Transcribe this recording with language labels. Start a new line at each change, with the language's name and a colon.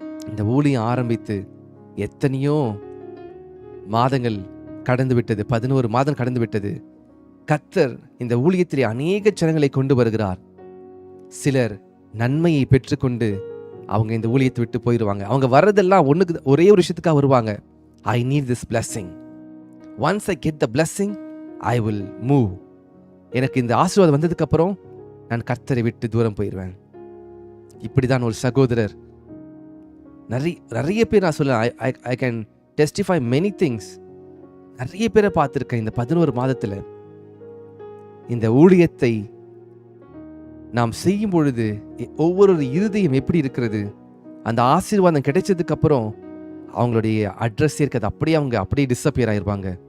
Tamil: இந்த ஊழியம் ஆரம்பித்து எத்தனையோ மாதங்கள் கடந்து விட்டது, 11 மாதம் கடந்து விட்டது. கர்த்தர் இந்த ஊழியத்திலே அநேக ஜனங்களை கொண்டு வருகிறார். சிலர் நன்மையை பெற்றுக்கொண்டு அவங்க இந்த ஊழியத்தை விட்டு போயிடுவாங்க. அவங்க வர்றதெல்லாம் ஒரே ஒரு விஷயத்துக்காக வருவாங்க.
English: I need this blessing. Once I get the blessing, I will move.
Tamil: எனக்கு இந்த ஆசீர்வாதம் வந்ததுக்கு அப்புறம் நான் கர்த்தரை விட்டு தூரம் போயிடுவேன். இப்படிதான் ஒரு சகோதரர், நிறைய பேர் நான் சொல்ல
English: I can testify many things.
Tamil: நிறைய பேரை பார்த்துருக்கேன். இந்த 11 மாதத்துல இந்த ஊழியத்தை நாம் செய்யும் பொழுது ஒவ்வொரு இருதயம் எப்படி இருக்கிறது, அந்த ஆசீர்வாதம் கிடைச்சதுக்கு அப்புறம் அவங்களுடைய அட்ரஸ் இருக்கிறது அப்படியே டிஸப்பியர் ஆயிருப்பாங்க.